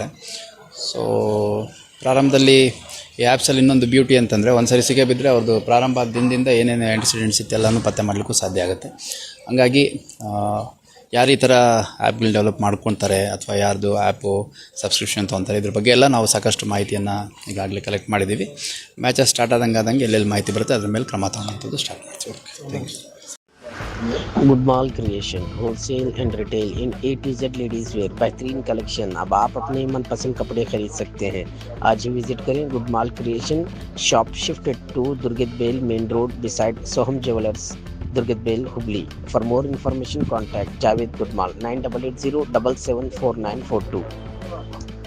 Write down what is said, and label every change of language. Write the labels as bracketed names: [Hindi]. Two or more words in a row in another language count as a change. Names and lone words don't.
[Kannada] ಸೊ ಪ್ರಾರಂಭದಲ್ಲಿ ಈ ಆ್ಯಪ್ಸಲ್ಲಿ ಇನ್ನೊಂದು ಬ್ಯೂಟಿ ಅಂತಂದರೆ, ಒಂದು ಸರಿ ಸಿಗೇ ಬಿದ್ದರೆ ಅವ್ರದ್ದು ಪ್ರಾರಂಭ ದಿನದಿಂದ ಏನೇನು ಆ್ಯಂಟಿಸಿಡೆಂಟ್ಸ್ ಇತ್ತೆಲ್ಲನೂ ಪತ್ತೆ ಮಾಡಲಿಕ್ಕೂ ಸಾಧ್ಯ ಆಗುತ್ತೆ. ಹಾಗಾಗಿ ಯಾರು ಈ ಥರ ಆ್ಯಪ್ಗಳನ್ನ ಡೆವಲಪ್ ಮಾಡ್ಕೊತಾರೆ ಅಥವಾ ಯಾರ್ದು [English] app subscription [Kannada] ತೊಗೊತಾರೆ, ಇದ್ರ ಬಗ್ಗೆ ಎಲ್ಲ ನಾವು ಸಾಕಷ್ಟು ಮಾಹಿತಿಯನ್ನು ಈಗಾಗಲೇ ಕಲೆಕ್ಟ್ ಮಾಡಿದ್ದೀವಿ. [English] matches start [Kannada] ಆದಂಗೆ ಎಲ್ಲೆಲ್ಲಿ ಮಾಹಿತಿ ಬರುತ್ತೆ ಅದ್ರ ಮೇಲೆ ಕ್ರಮ ತಗೊಳ್ಳೋಂಥದ್ದು ಸ್ಟಾರ್ಟ್ ಮಾಡ್ತೀವಿ. [English] okay, thank you. Goodmal Creation wholesale and retail in A to Z ladies wear बेहतरीन collection। [Hindi] अब आप अपने मनपसंद कपड़े खरीद सकते हैं। आज ही विजिट करें गुडमाल क्रिएशन, [English] shop shifted to Durgat Bel main road beside Soham Jewellers, [Hindi] दुर्गत बेल, हुबली। [English] for more information contact Javed Goodmal 9880774942।